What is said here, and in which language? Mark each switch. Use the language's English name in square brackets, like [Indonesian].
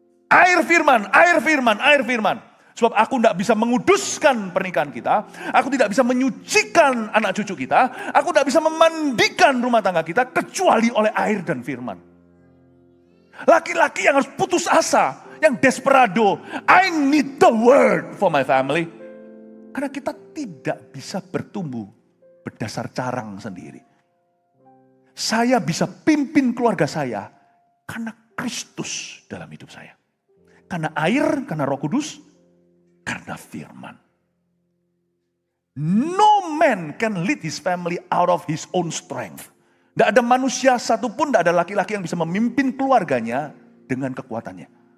[Indonesian] Air firman, air firman, air firman. Sebab aku tidak bisa menguduskan pernikahan kita. Aku tidak bisa menyucikan anak cucu kita. Aku tidak bisa memandikan rumah tangga kita kecuali oleh air dan firman. Laki-laki yang harus putus asa, yang desperado. [English] I need the word for my family. [Indonesian] Karena kita tidak bisa bertumbuh berdasar carang sendiri. Saya bisa pimpin keluarga saya karena Kristus dalam hidup saya. Karena air, karena Roh Kudus, karena firman. [English] No man can lead his family out of his own strength. [Indonesian] Tidak ada manusia satupun, tidak ada laki-laki yang bisa memimpin keluarganya dengan kekuatannya.